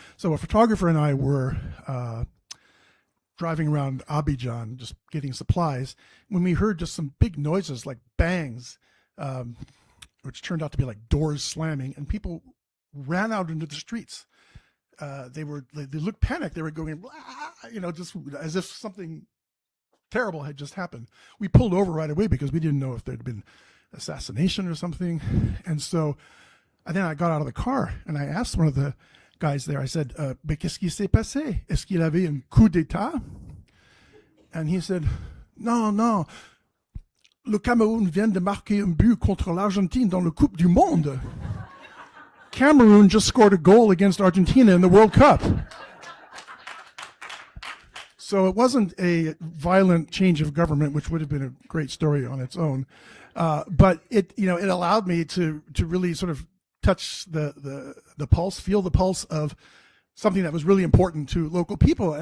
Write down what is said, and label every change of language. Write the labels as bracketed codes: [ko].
[en] So a photographer and I were driving around Abidjan, just getting supplies, when we heard just some big noises like bangs, which turned out to be like doors slamming, and people ran out into the streets. They looked panicked. They were going, just as if something terrible had just happened. We pulled over right away because we didn't know if there'd been assassination or something. And then I got out of the car and I asked one of the guys there. I said, [fr] "Mais qu'est-ce qui s'est passé? Est-ce qu'il avait un coup d'état?" [en] And he said, [fr] "Non, non. Le Cameroun vient de marquer un but contre l'Argentine dans la Coupe du Monde." [en] Cameroon just scored a goal against Argentina in the World Cup. So it wasn't a violent change of government, which would have been a great story on its own. But it allowed me to really sort of touch the pulse, feel the pulse of something that was really important to local people.